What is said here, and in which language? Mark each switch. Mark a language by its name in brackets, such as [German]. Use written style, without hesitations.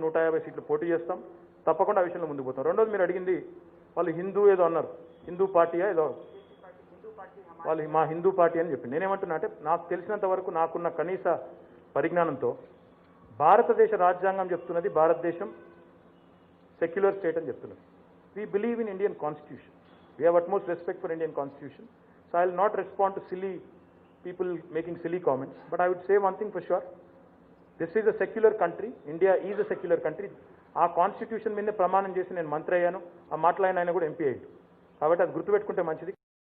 [Telugu] 150 సీట్లు పోటీ చేస్తాం, తప్పకుండా ఆ విషయంలో ముందుకు పోతాం. రెండోది మీరు అడిగింది వాళ్ళు హిందూ ఏదో అన్నారు, హిందూ పార్టీయా ఏదో, వాళ్ళు మా హిందూ పార్టీ అని చెప్పి. నేనేమంటున్నా అంటే నాకు తెలిసినంత వరకు నాకున్న కనీస పరిజ్ఞానంతో భారతదేశ రాజ్యాంగం చెప్తున్నది భారతదేశం సెక్యులర్ స్టేట్ అని చెప్తున్నది. [English] We believe in Indian constitution, we have utmost respect for Indian constitution. So I will not respond to silly people making silly comments, but I would say one thing for sure. This is a secular country. India is a secular country. [Telugu] ఆ constitution మీద ప్రమాణం చేసి నేను మంత్రి అయ్యాను. ఆ మాటలైన ఆయన కూడా ఎంపీ అయ్యాడు. కాబట్టి అది గుర్తుపెట్టుకుంటే మంచిది.